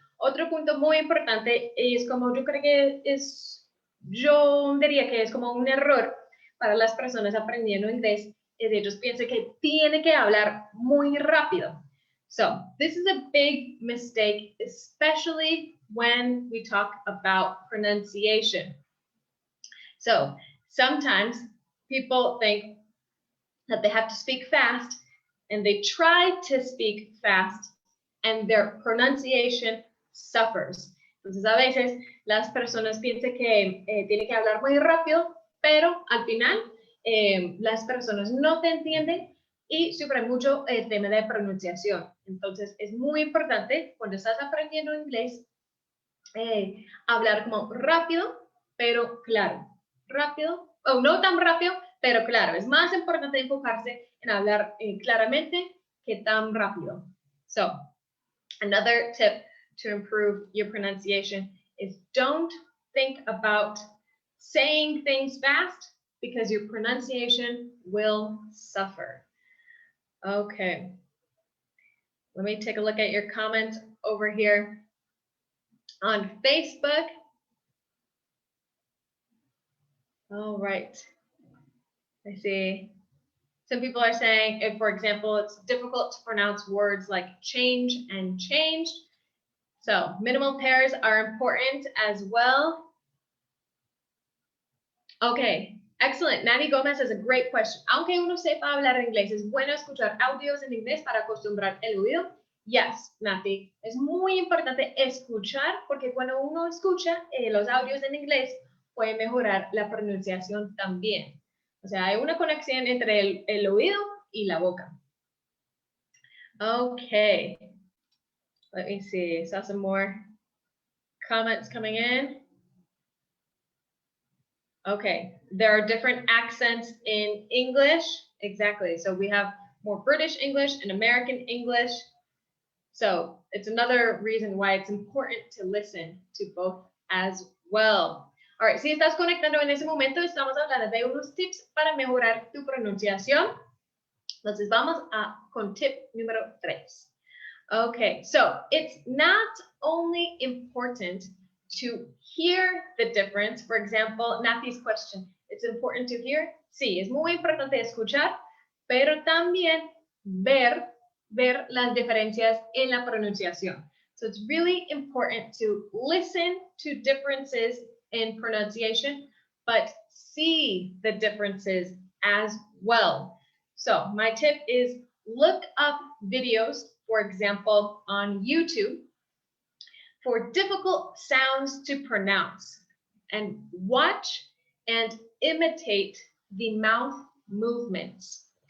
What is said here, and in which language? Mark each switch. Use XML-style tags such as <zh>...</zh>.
<es>Otro punto muy importante es como yo creo que yo diría que es como un error para las personas aprendiendo inglés, es ellos piensan que tiene que hablar muy rápido.</es> <en>So this is a big mistake, especially when we talk about pronunciation. So sometimes people think that they have to speak fast and they try to speak fast and their pronunciation suffers.</en> <es>Entonces a veces las personas piensan que tienen que hablar muy rápido, pero al final las personas no te entienden y sufren mucho el tema de pronunciación. Entonces es muy importante cuando estás aprendiendo inglés hablar como rápido, pero claro. Rápido, o no tan rápido, pero claro. Es más importante enfocarse en hablar claramente que tan rápido.</es> <en>So, another tip to improve your pronunciation is don't think about saying things fast because your pronunciation will suffer. Okay. Let me take a look at your comments over here on Facebook. All right. I see. Some people are saying, if, for example, it's difficult to pronounce words like change and changed. So minimal pairs are important as well. Okay, excellent. Nani Gomez has a great question.</en> <es>Aunque uno sepa hablar inglés, ¿es bueno escuchar audios en inglés para acostumbrar el oído? Yes, Nati. Es muy importante escuchar porque cuando uno escucha los audios en inglés, puede mejorar la pronunciación también. O sea, hay una conexión entre el oído y la boca.</es> <en>Okay. Let me see. Saw some more comments coming in. Okay, there are different accents in English. Exactly. So we have more British English and American English. So it's another reason why it's important to listen to both as well.</en> <es>All right, si estás conectando en ese momento, estamos hablando de unos tips para mejorar tu pronunciación. Entonces vamos con tip número 3.</es> <en>Okay, so it's not only important to hear the difference. For example, Nathy's question, it's important to hear.</en> <es>Sí, es muy importante escuchar, pero también ver las diferencias en la pronunciación.</es> <en>So it's really important to listen to differences in pronunciation, but see the differences as well. So my tip is look up videos, for example, on YouTube for difficult sounds to pronounce and watch and imitate the mouth movements.</en>